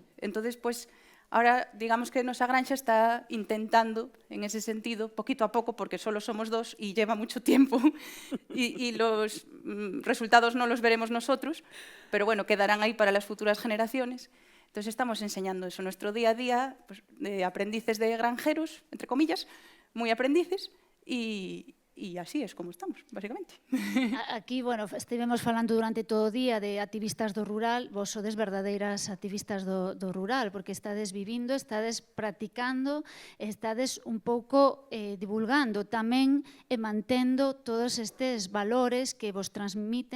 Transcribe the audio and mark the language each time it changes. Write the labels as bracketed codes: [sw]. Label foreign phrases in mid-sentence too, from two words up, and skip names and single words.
[es] Entonces, pues, ahora digamos que [gl] nosa granxa [es] está intentando, en ese sentido, poquito a poco, porque solo somos 2 y lleva mucho tiempo, y los resultados no los veremos nosotros, pero bueno, quedarán ahí para las futuras generaciones. Entonces estamos enseñando eso, nuestro día a día, pues, de aprendices de granjeros, entre comillas, muy aprendices, y e así es como estamos, basicamente. [gl] Aquí, bueno, estivemos falando durante todo o día de activistas do rural, vos sodes verdadeiras activistas do rural, porque estades vivindo, estades practicando, estades un pouco divulgando tamén e mantendo todos estes valores que vos transmiten.